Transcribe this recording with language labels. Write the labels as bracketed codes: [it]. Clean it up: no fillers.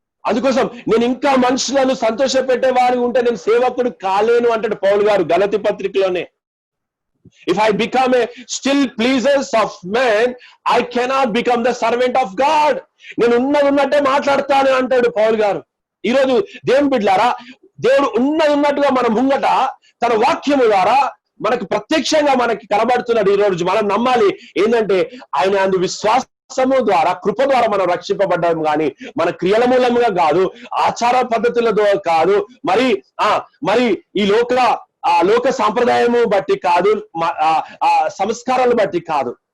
[te] అందుకోసం నేను ఇంకా మనుషులను సంతోషపెట్టే వారి ఉంటే నేను సేవకుడు కాలేను అంటాడు పౌలు గారు గలతీ పత్రికలోనే. [en] If I become a still pleasers of man, I cannot become the servant of God. [te] నేను ఉన్నట్టే మాట్లాడతాను అంటాడు పౌలు గారు. ఈరోజు దేవుని బిడ్డలారా, దేవుడు ఉన్నట్టుగా మనం ముంగట తన వాక్యము ద్వారా మనకు ప్రత్యక్షంగా మనకి కనబడుతున్నాడు. ఈ రోజు మనం నమ్మాలి ఏంటంటే, ఆయన అందు విశ్వాసం విశ్వాసము ద్వారా కృప ద్వారా మనం రక్షింపబడ్డాం కానీ మన క్రియల మూలముగా కాదు, ఆచార పద్ధతులతో కాదు, మరి ఈ లోక సాంప్రదాయము బట్టి కాదు, సంస్కారాలు బట్టి కాదు.